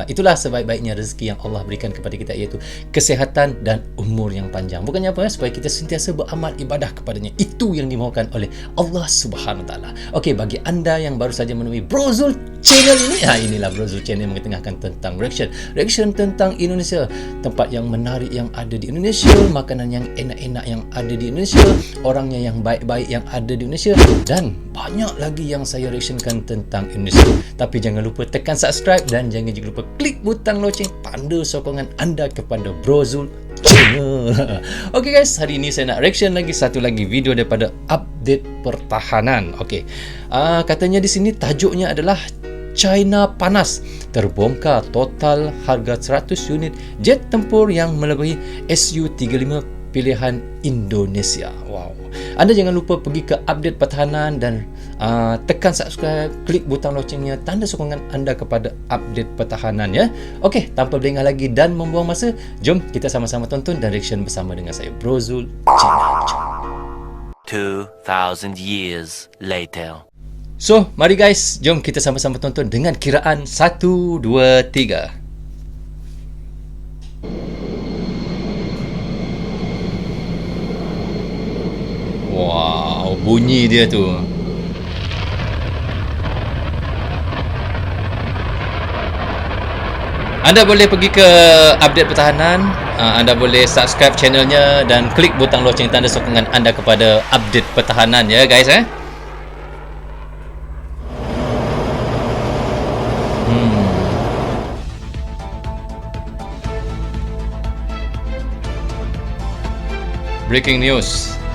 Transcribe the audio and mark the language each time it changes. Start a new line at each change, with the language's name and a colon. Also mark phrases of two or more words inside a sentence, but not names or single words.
Malay: Itulah sebaik-baiknya rezeki yang Allah berikan kepada kita, iaitu kesihatan dan umur yang panjang. Bukannya apa? Supaya kita sentiasa beramal ibadah kepadanya. Itu yang dimaukan oleh Allah
Arabic: سبحانه وتعالى.
Malay: Okey, bagi anda yang baru saja menemui Brozul Channel ini, inilah Brozul Channel mengetengahkan tentang reaction tentang Indonesia, tempat yang menarik yang ada di Indonesia, makanan yang enak-enak yang ada di Indonesia, orangnya yang baik-baik yang ada di Indonesia, dan banyak lagi yang saya reactionkan tentang Indonesia. Tapi jangan lupa tekan subscribe dan jangan juga lupa klik butang loceng, tanda sokongan anda kepada Brozul Channel. Okey guys, hari ini saya nak reaction lagi satu lagi video daripada update pertahanan. Okey, katanya di sini tajuknya adalah China panas, terbongkar total harga 100 unit jet tempur yang melebihi Su-35 pilihan Indonesia. Wow. Anda jangan lupa pergi ke update pertahanan dan tekan subscribe, klik butang locengnya, tanda sokongan anda kepada update pertahanan ya. Okey, tanpa berlengah lagi dan membuang masa, jom kita sama-sama tonton dan reaction bersama dengan saya, Brozul Channel.
English: 2000 years later.
Malay: So, mari guys, jom kita sama-sama tonton dengan kiraan 1, 2, 3. Wow, bunyi dia tu. Anda boleh pergi ke update pertahanan, anda boleh subscribe channelnya dan klik butang loceng tanda sokongan anda kepada update pertahanan ya guys
English: Breaking news.